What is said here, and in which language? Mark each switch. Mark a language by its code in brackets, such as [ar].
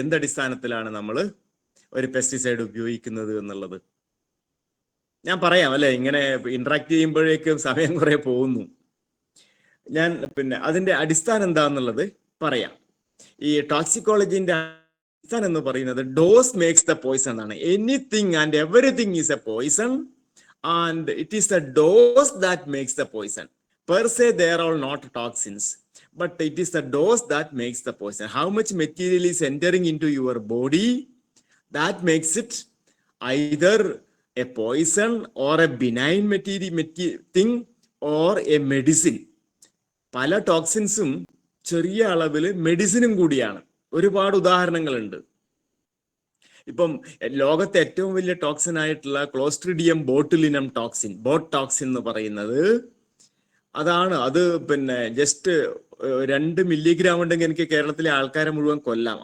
[ml] എന്തടിസ്ഥാനത്തിലാണ് നമ്മൾ ഒരു പെസ്റ്റിസൈഡ് ഉപയോഗിക്കുന്നത് എന്നുള്ളത് ഞാൻ പറയാം അല്ലെ? ഇങ്ങനെ ഇന്ററാക്ട് ചെയ്യുമ്പോഴേക്കും സമയം കുറെ പോകുന്നു. ഞാൻ പിന്നെ അതിന്റെ അടിസ്ഥാനം എന്താന്നുള്ളത് പറയാം. ഈ ടോക്സിക്കോളജിന്റെ അടിസ്ഥാനം എന്ന് പറയുന്നത് [en] dose makes the poison [ml] ആണ്. [en] Anything and everything is a poison and it is the dose that makes the poison. Per se, they are all not toxins, but it is the dose that makes the poison. How much material is entering into your body, that makes it either a poison or a benign thing or a medicine. [ml] പല ടോക്സിൻസും ചെറിയ അളവിൽ മെഡിസിനും കൂടിയാണ്. ഒരുപാട് ഉദാഹരണങ്ങളുണ്ട്. ഇപ്പം ലോകത്തെ ഏറ്റവും വലിയ ടോക്സിൻ ആയിട്ടുള്ള ക്ലോസ്ട്രിഡിയം ബോട്ടുലിനം ടോക്സിൻ, ബോട്ടോക്സിൻ എന്ന് പറയുന്നത് അതാണ്. അത് പിന്നെ ജസ്റ്റ് 2 മില്ലിഗ്രാം ഉണ്ടെങ്കിൽ എനിക്ക് കേരളത്തിലെ ആൾക്കാരെ മുഴുവൻ കൊല്ലാം.